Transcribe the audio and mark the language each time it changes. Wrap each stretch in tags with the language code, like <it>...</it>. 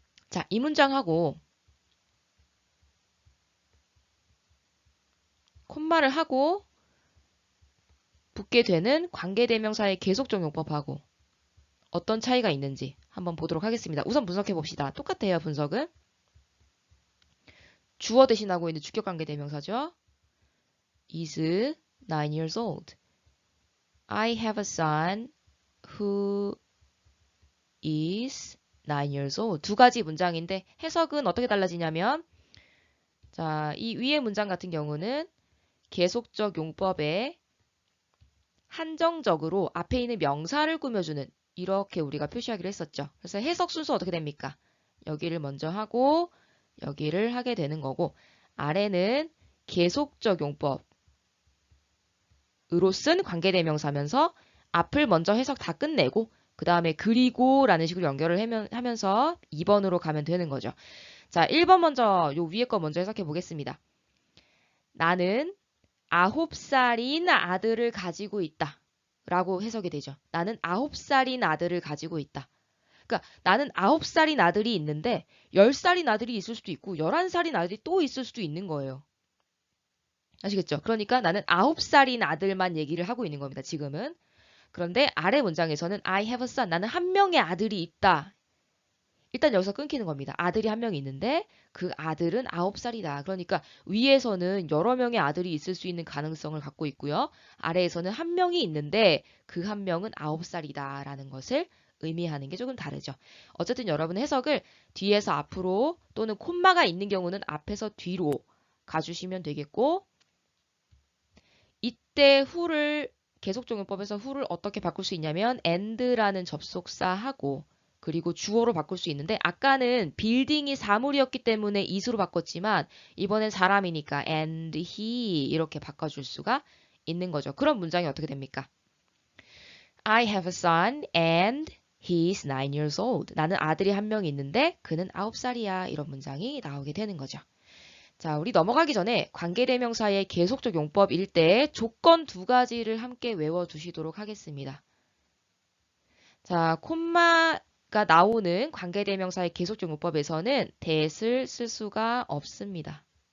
<ko>자, 이 문장하고 콤마를 하고 붙게 되는 관계대명사의 계속적 용법하고 어떤 차이가 있는지 한번 보도록 하겠습니다. 우선 분석해 봅시다. 똑같아요, 분석은. 주어 대신하고 있는 주격관계대명사죠.</ko> <en>is 9 years old. I have a son who is 9 years old.</en> <ko>두 가지 문장인데 해석은 어떻게 달라지냐면 자, 이 위의 문장 같은 경우는 계속적 용법에 한정적으로 앞에 있는 명사를 꾸며주는 이렇게 우리가 표시하기로 했었죠. 그래서 해석 순서 어떻게 됩니까? 여기를 먼저 하고 여기를 하게 되는 거고 아래는 계속적 용법으로 쓴 관계대명사면서 앞을 먼저 해석 다 끝내고 그 다음에 그리고 라는 식으로 연결을 하면서 2번으로 가면 되는 거죠. 자, 1번 먼저 요 위에 거 먼저 해석해 보겠습니다. 나는 9살인 아들을 가지고 있다. 라고 해석이 되죠. 나는 9살인 아들을 가지고 있다. 그러니까 나는 9살인 아들이 있는데 10살인 아들이 있을 수도 있고 11살인 아들이 또 있을 수도 있는 거예요. 아시겠죠? 그러니까 나는 9살인 아들만 얘기를 하고 있는 겁니다. 지금은. 그런데 아래 문장에서는</ko> <en>I have a son.</en> <ko>나는 한 명의 아들이 있다. 일단 여기서 끊기는 겁니다. 아들이 한 명 있는데 그 아들은 9살이다. 그러니까 위에서는 여러 명의 아들이 있을 수 있는 가능성을 갖고 있고요. 아래에서는 한 명이 있는데 그 한 명은 9살이다 라는 것을 의미하는 게 조금 다르죠. 어쨌든 여러분 해석을 뒤에서 앞으로 또는 콤마가 있는 경우는 앞에서 뒤로 가주시면 되겠고 이때 who를 계속적용법에서 who를 어떻게 바꿀 수 있냐면 and라는 접속사하고 그리고 주어로 바꿀 수 있는데 아까는 빌딩이 사물이었기 때문에 is로 바꿨지만 이번엔 사람이니까 and he 이렇게 바꿔줄 수가 있는 거죠. 그런 문장이 어떻게 됩니까?</ko> <en>I have a son and he is 9 years old.</en> <ko>나는 아들이 한 명 있는데 그는 9살이야. 이런 문장이 나오게 되는 거죠. 자, 우리 넘어가기 전에 관계대명사의 계속적 용법일 때 조건 두 가지를 함께 외워두시도록 하겠습니다. 자, 콤마가 나오는 관계대명사의 계속적 용법에서는 that을 쓸 수가 없습니다.</ko>